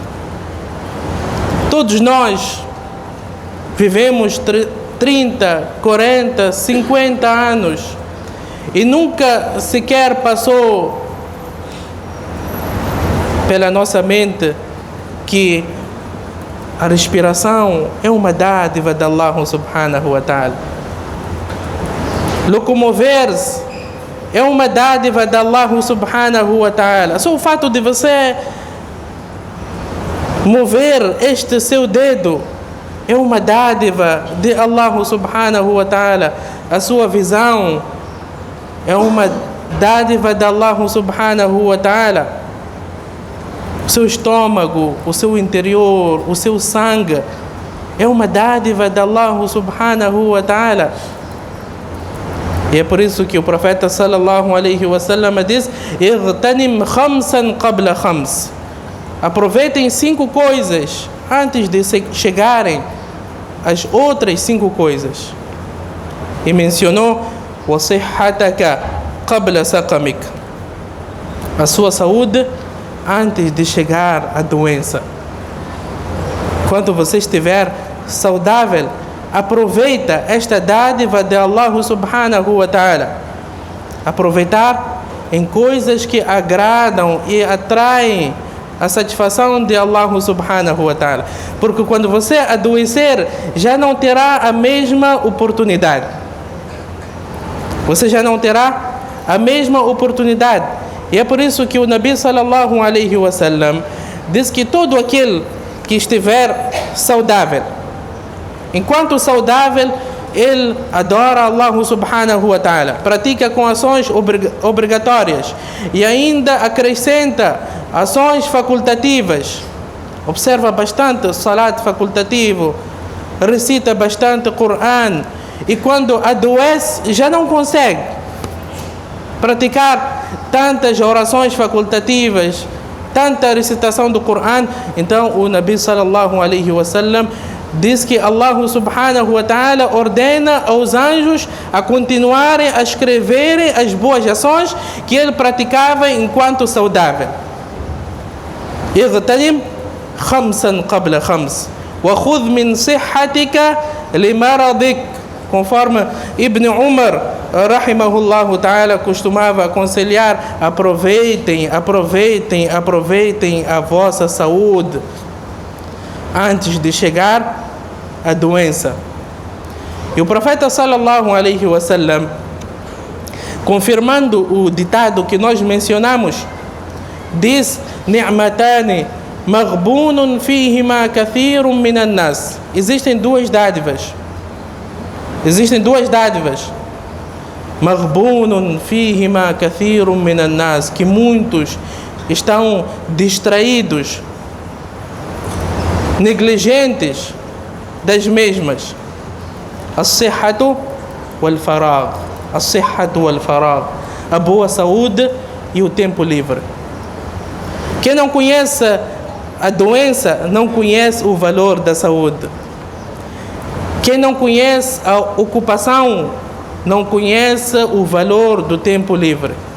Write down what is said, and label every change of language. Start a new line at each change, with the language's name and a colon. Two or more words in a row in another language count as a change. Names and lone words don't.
Portuguese: Todos nós vivemos 30, 40, 50 anos e nunca sequer passou pela nossa mente que a respiração é uma dádiva de
Arabic: الله سبحانه وتعالى.
Portuguese: Locomover-se é uma dádiva de
Arabic: الله سبحانه وتعالى.
Portuguese: Só o fato de você mover este seu dedo é uma dádiva de
Arabic: الله سبحانه وتعالى.
Portuguese: A sua visão é uma dádiva de
Arabic: الله سبحانه وتعالى.
Portuguese: O seu estômago, o seu interior, o seu sangue é uma dádiva de
Arabic: الله سبحانه وتعالى.
Portuguese: E é por isso que o profeta
Arabic: صلى الله عليه وسلم
Portuguese: diz:
Arabic: "اغتنم خمسا قبل خمس."
Portuguese: Aproveitem 5 coisas antes de chegarem às outras 5 coisas. E mencionou:
Arabic: "وصحتك قبل سقمك."
Portuguese: A sua saúde antes de chegar à doença. Quando você estiver saudável, aproveita esta dádiva de
Arabic: الله سبحانه وتعالى.
Portuguese: Aproveitar em coisas que agradam e atraem a satisfação de
Arabic: الله سبحانه وتعالى.
Portuguese: Porque quando você adoecer, já não terá a mesma oportunidade. Você já não terá a mesma oportunidade. E é por isso que o
Arabic: النبي صلى الله عليه وسلم
Portuguese: diz que todo aquele que estiver saudável, enquanto saudável, ele adora
Arabic: الله سبحانه وتعالى,
Portuguese: pratica com ações obrigatórias e ainda acrescenta ações facultativas. Observa bastante o salat facultativo, recita bastante o Coran, e quando adoece já não consegue praticar tantas orações facultativas, tanta recitação do Coran. Então o
Arabic: النبي صلى الله عليه وسلم
Portuguese: diz que
Arabic: الله سبحانه وتعالى
Portuguese: ordena aos anjos a continuarem a escreverem as boas ações que ele praticava enquanto saudável.
Arabic: اغتنم خمسا قبل خمس وخذ من صحتك لمرضك.
Portuguese: Conforme Ibn Umar
Arabic: رحمه الله تعالى
Portuguese: costumava aconselhar: aproveitem a vossa saúde antes de chegar a doença. E o profeta
Arabic: صلى الله عليه وسلم,
Portuguese: confirmando o ditado que nós mencionamos, diz:
Arabic: نعمتان مغبون فيهما كثير من الناس.
Portuguese: Existem duas dádivas.
Arabic: مغبون فيهما كثير من الناس,
Portuguese: que muitos estão distraídos, negligentes das mesmas.
Arabic: الصحة والفراغ. الصحة والفراغ.
Portuguese: A boa saúde e o tempo livre. Quem não conhece a doença não conhece o valor da saúde. Quem não conhece a ocupação não conhece o valor do tempo livre.